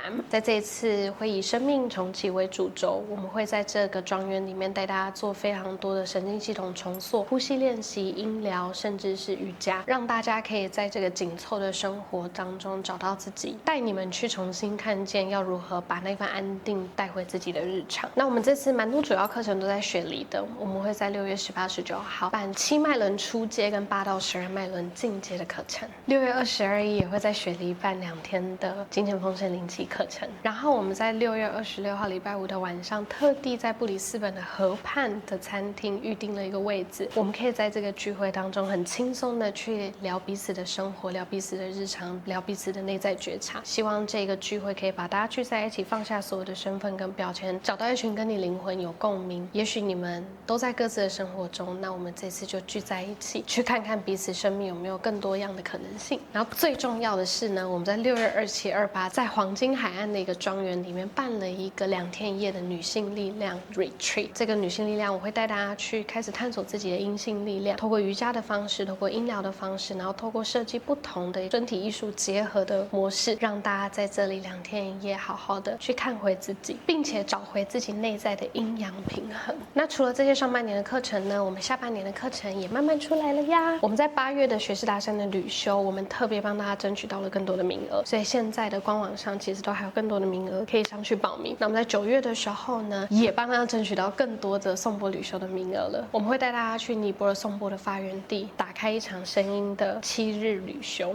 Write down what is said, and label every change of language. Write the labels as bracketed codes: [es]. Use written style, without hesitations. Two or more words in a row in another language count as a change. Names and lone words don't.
[zh] 在這一次會以生命重啟為主軸，我們會在這個莊園裡面帶大家做非常多的神經系統重塑、呼吸練習、音療，甚至是瑜伽，讓大家可以在這個緊湊的生活當中找到自己，帶你們去重新看見要如何把那份安定帶回自己的日常。那我們這次蠻多主要課程都在雪梨的，我們會在6月18、19號辦7脈輪初階跟8到12脈輪進階的課程。6月20、21也會在雪梨辦2天的金錢豐盛靈氣課程。然後我們在6月26號禮拜五的晚上，特地在布里斯本的河畔的餐廳預定了一個位置，我們可以在這個聚會當中很輕鬆的去聊彼此的生活，聊彼此的日常，聊彼此的內在覺察。希望這個聚會可以把大家聚在一起，放下所有的身份跟標籤，找到一群跟你靈魂有共鳴，也許你們都在各自的生活中，那我們這次就聚在一起，去看看彼此生命有沒有更多樣的可能性。然後最重要的是呢，我們在6月27、28在黃金海岸的一個莊園裡面辦了一個2天1夜的女性力量 retreat。這個女性力量，我會帶大家去開始探索自己的陰性力量，透過瑜伽的方式，透過音療的方式，然後透過設計不同的身體藝術結合的模式，讓大家在這裡2天1夜好好的去看回自己，並且找回自己內在的陰陽平衡。那除了這些上半年的課程呢，我們下半年的課程也慢慢出來了呀。我們在8月的學士達山的旅修，我們特別幫大家爭取到了更多的名額，所以現在的官網上其實都還有更多的名額可以上去報名。那我們在9月的時候呢，也幫大家爭取到更多的頌缽旅修的名額了。我們會帶大家去尼泊爾頌缽的發源地，打開一場聲音的7日旅修。